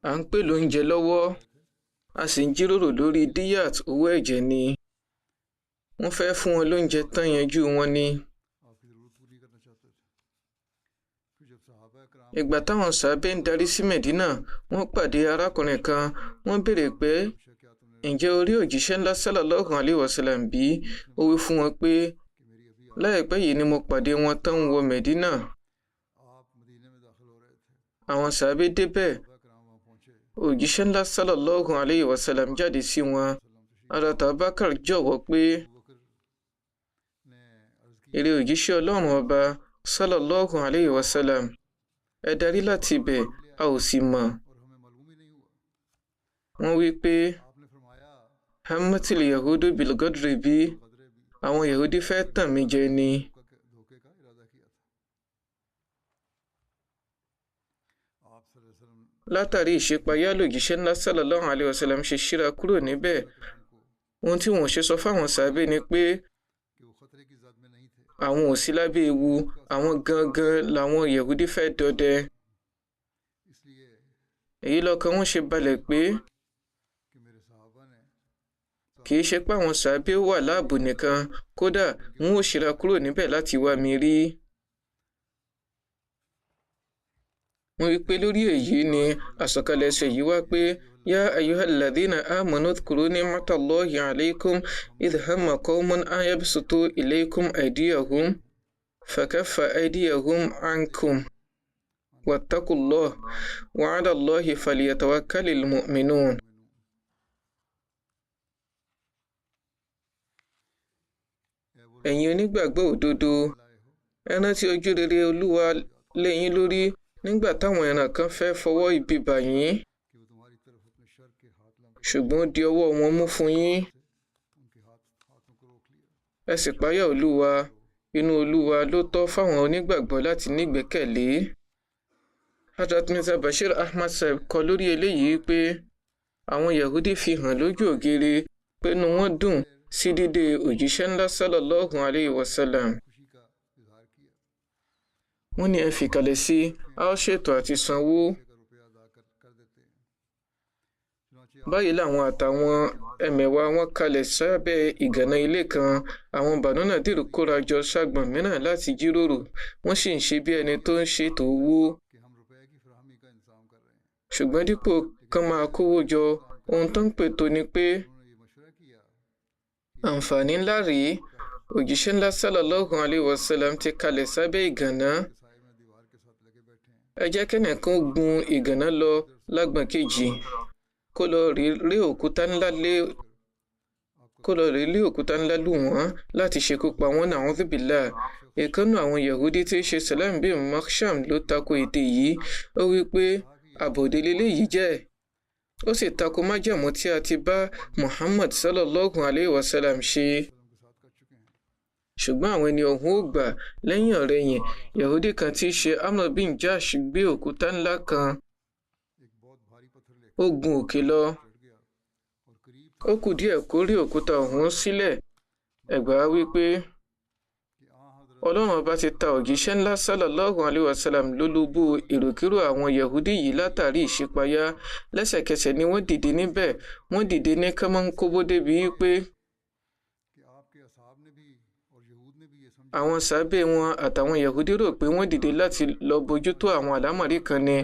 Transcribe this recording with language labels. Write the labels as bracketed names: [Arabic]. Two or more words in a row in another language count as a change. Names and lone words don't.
[Yoruba] à ń pè lóúnjẹ lọ́wọ́ a sì ń jíròrò lórí díyàt owó ẹ̀jẹ̀ ni wọ́n fẹ́ fún wọn lóúnjẹ tán yanjú wọn ni. ìgbà táwọn sàábẹ́ ń darí sí Mẹ̀dínà wọ́n pàdé arákùnrin kan wọ́n béèrè pé ǹjẹ́ orí òjíṣẹ́ ńlá [Arabic] صلى الله عليه وسلم [Yoruba] bí? Ó wí fún wọn pé láìpẹ́ yìí ni mo pàdé wọn tán ń wọ Mẹ̀dínà. àwọn sàábẹ́ débẹ̀ òjíṣẹ́ ńlá [Arabic] صلى الله عليه وسلم [Yoruba] jáde sí wọn. Hazrat Abubakar jọ̀wọ́ pé èrè òjíṣẹ́ Ọlọ́run ọba [Arabic] صلى الله عليه وسلم [Yoruba] ẹ darí láti ibẹ̀ a ò sì mọ̀. wọ́n wí pé [Arabic] همّت اليهود بالغدر [Yoruba] bí àwọn yahudi fẹ́ tàn mí jẹ ni. látàrí ìṣípayá lòjíṣẹ́ ńlá [Arabic] صلى الله عليه وسلم [Yoruba] ṣe ṣíra kúrò níbẹ̀. ohun tí wọ́n ṣe sọ fáwọn sàábé ni pé àwọn ò sí lábẹ́ ewu àwọn gangan làwọn yahudi fẹ́ dọdẹ. èyí lọ́kàn wọn ṣe balẹ̀ pé kì í ṣe pé àwọn sàábé wà láàbò nìkan kódà wọn ò ṣíra kúrò níbẹ̀ láti wá mi rí. wọ́n wí pé lórí èyí ni àsọ̀kalẹ̀ ẹsẹ̀ yìí wá pé [Arabic] يا أيها الذين آمنوا اذكروا نعمت الله عليكم إذ هم قوم أن يبسطوا إليكم أيديهم فكف أيديهم عنكم واتقوا الله وعلى الله فليتوكل المؤمنون. [Yoruba] ẹ̀yin onígbàgbọ́ òdodo ẹ rántí ojú rere Olúwa lé yín lórí nígbà táwọn ìran kan fẹ́ fọwọ́ ibi bà yín ṣùgbọ́n di ọwọ́ wọn mú fún yín. ẹ sì páyà Olúwa inú Olúwa ló tọ́ fáwọn onígbàgbọ́ láti nígbẹ́kẹ̀lé. Hazrat Mirza Bashir Ahmad Sahib kọ lórí eléyìí pé àwọn Yahudi fi hàn lójú ògiri pé inú wọn dùn sí dídé òjíṣẹ́ ńlá [Arabic] صلى الله عليه وسلم. [Yoruba] wọ́n ní ẹ fìkàlẹ̀ sí a ó ṣètò àti sanwó. báyìí làwọn àtàwọn ẹmẹ̀wà wọn kalẹ̀ sábẹ́ ìgànná ilé kan. àwọn Banu Nadir kóra jọ ságbọ̀n mìíràn láti jíròrò wọ́n sì ń ṣe bí ẹni tó ń ṣètò owó. ṣùgbọ́n dípò kan máa kówó jọ ohun tó ń pètò ni pé àǹfààní ńlá rèé òjíṣẹ́ ńlá [Arabic] صلى الله عليه وسلم [Yoruba] ti kalẹ̀ sábẹ́ ìgànná. ẹ jẹ́ kẹ́nìkan gun ìgànná lọ lágbọ̀n kejì kó lọ rí òkúta ńlá lù wọ́n láti ṣekú pa wọ́n [Arabic] نعوذ بالله. [Yoruba] ìkànnù àwọn Yahudi tí í ṣe Salam bin Makhsham ló tako ète yìí. ó wí pé àbòdè leléyìí jẹ́ ó sì tako májẹ̀mú tí a ti bá Muhammad [Arabic] صلى الله عليه وسلم [Yoruba] ṣe. ṣùgbọ́n àwọn ẹni ọ̀hún ò gbà. lẹ́yìn ọ̀rẹ̀yìn Yahudi kan tí í ṣe Amr bin Jash gbé òkúta ńlá kan ó gun òkè lọ. ó kù díẹ̀ kó rí òkúta ọ̀hún sílẹ̀. ẹgbàá wípé Ọlọ́run ọba ti ta òjíṣẹ́ ńlá [Arabic] صلى الله عليه وسلم [Yoruba] lólobó èròkérò àwọn Yahudi yìí látàrí ìṣípayá. lẹ́sẹ̀kẹsẹ̀ ni wọ́n dìde níbẹ̀. wọ́n dìde ní kánmọ́nkóbó débi wípé àwọn sàábé wọn àtàwọn Yahudi rò pé wọ́n dìde láti lọ bójútó àwọn àlámọ̀rí kan ni.